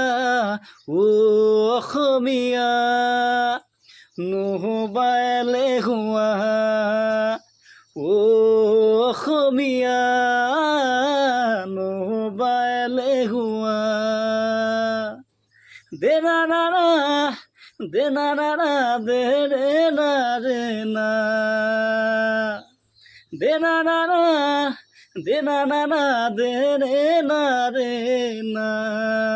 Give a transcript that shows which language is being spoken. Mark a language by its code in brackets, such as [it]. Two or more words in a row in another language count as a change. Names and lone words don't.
[as] অসমীয়া নহবা এলেহুৱা অসমীয়া নহবা এলেহুৱা দে না না না দে না না না দে ৰে না ৰে না দে না না না দে না না না দে রে না রে না